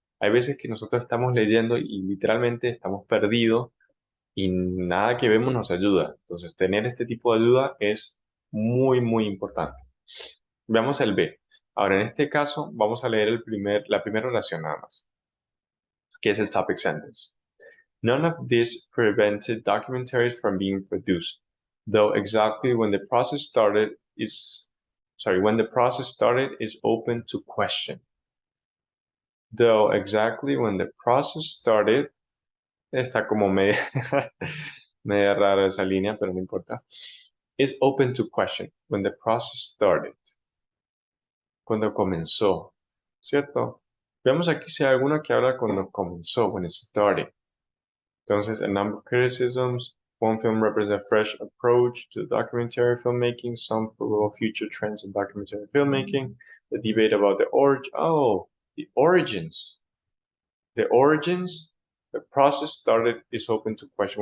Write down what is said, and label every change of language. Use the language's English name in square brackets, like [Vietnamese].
[Spanish] Hay veces que nosotros estamos leyendo y literalmente estamos perdidos y nada que vemos nos ayuda. Entonces, tener este tipo de ayuda es muy importante. Veamos el B. Ahora, en este caso, vamos a leer la primera oración nada más, que es el topic sentence. [English] None of this prevented documentaries from being produced, though exactly when the process started is open to question. Though exactly when the process started, [Spanish] está como media, media rara esa línea, pero no importa. [English] Is open to question when the process started. [Spanish] Cuando comenzó, ¿cierto? Veamos aquí si hay alguno que habla cuando comenzó, [English] when it started. Entonces, a number of criticisms. One film represents a fresh approach to documentary filmmaking, some probable future trends in documentary filmmaking, the debate about the origins. The origins, the process started is open to question.